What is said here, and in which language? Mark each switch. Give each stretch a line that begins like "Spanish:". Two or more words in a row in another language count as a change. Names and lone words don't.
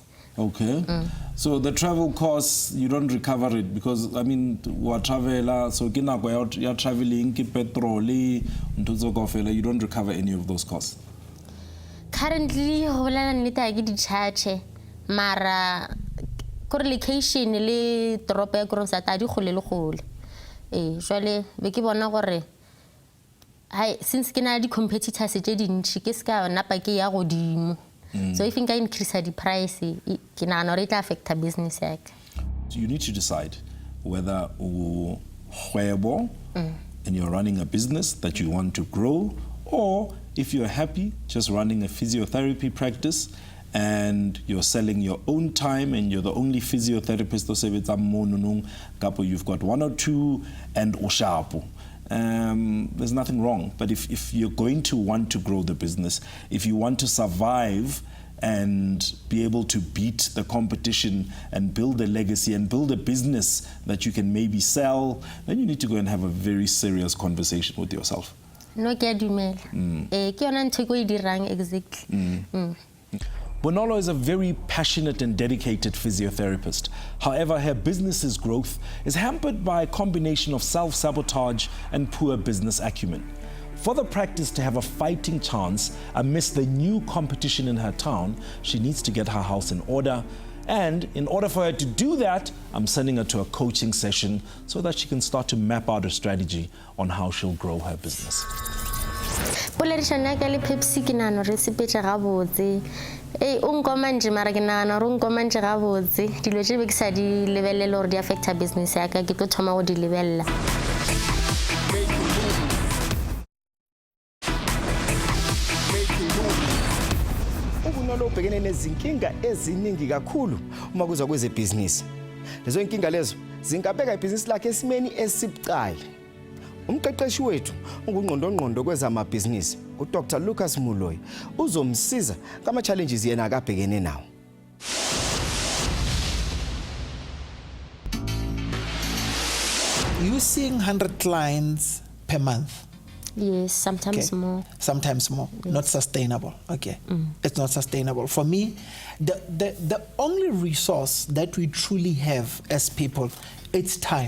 English: Okay. So the travel costs, you don't recover it because, I mean, wa traveler, so
Southern Sotho: ke nako ya
English: traveling, ke petrol, you don't recover any of those costs.
Southern Sotho: currently ho bolela nnete ha ke di charge mara ko relocation le toropo ya Kroonstad a di gole le gole jwale be ke bona gore since ke na di competitors tse dintsi ke ska napa ke ya godimo so if nka
English: increase the price
Southern Sotho: ke na no
English: it affect business
Southern Sotho: yaka.
English: So you need to decide whether and you're running a business that you want to grow, or if you're happy just running a physiotherapy practice and you're selling your own time and you're the only physiotherapist, you've got one or two and oshapo. There's nothing wrong. But if you're going to want to grow the business, if you want to survive and be able to beat the competition and build a legacy and build a business that you can maybe sell, then you need to go and have a very serious conversation with yourself. No,
Southern Sotho: ke a dumela. Ke yona ntho ko e dirang exactly.
English: Bonolo is a very passionate and dedicated physiotherapist. However, her business's growth is hampered by a combination of self-sabotage and poor business acumen. For the practice to have a fighting chance amidst the new competition in her town, she needs to get her house in order. And in order for her to do that, I'm sending her to a coaching session so that she can start to map out a strategy on how she'll grow her business.
Northern Sotho: Polarišana ka le Pepsi ke nano re sepetša gabotse. O nkoma mara ke nagana gore o nkoma gabotse. Dilo tše be ke sa di lebelele gore di
English: affecta business
Northern Sotho: yaka ke tlo thoma go di lebelela.
Zulu: Ubonolo ubhekene nezinkinga eziningi kakhulu uma kuza kwezebhizinisi. Lezo inkinga lezo zingabeka ibhizinisi lakhe esimeni esibucayi. Umqeqeshi wethu ungungqondongqondo kwezamabhizinisi uDr Lucas Muloyi uzomsiza kama challenges yena akabhekene nawo.
English: You seeing 100 clients per month? Yes, sometimes more. Sometimes more. Yes. Not sustainable. Okay. It's not sustainable. For me, the only resource that we truly have as people, it's time.